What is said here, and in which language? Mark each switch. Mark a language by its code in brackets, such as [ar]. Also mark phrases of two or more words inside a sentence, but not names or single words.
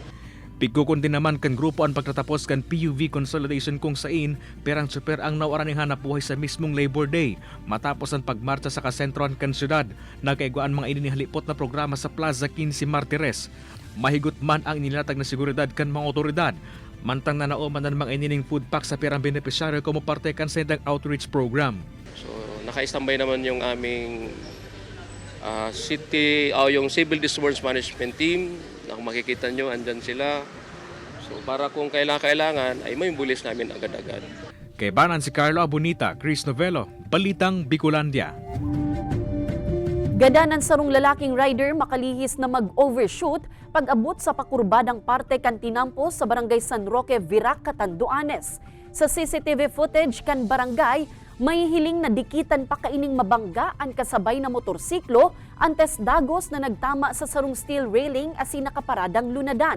[bik] Pigkukon din naman kan grupo ang pagtatapos kan [en] PUV consolidation [bik] kung sain perang super ang nawaran ng hanap buhay sa mismong Labor Day. Matapos ang pagmarcha sa kasentrohan kan syudad, nagkaiguan mga ininihalipot na programa sa Plaza 15 Martires. Mahigot man ang inilatag na seguridad kan mga otoridad. Mantang nanauman ng mga inining [en] food pack [bik] sa perang benepisyaryo como parte kan sa [en] outreach program. [tl] So naka-standby naman yung aming yung Civil Disturbance Management Team. Kung makikita nyo, andyan sila. So para kung kailangan ay may bulis namin agad-agad. [bik] Kay Banan si Carlo Abonita, Chris Novello, Balitang Bicolandia. Gadanan sarong lalaking rider makalihis na mag-overshoot pag-abot sa pakurbadang parte kan tinampo sa barangay San Roque, Virac, Catanduanes. Sa [en] CCTV footage [bik] kan barangay, may hiling na dikitan pa kaining mabangga ang kasabay na motorsiklo antes dagos na nagtama sa sarong [en] steel railing [bik] asin nakaparadang lunadan.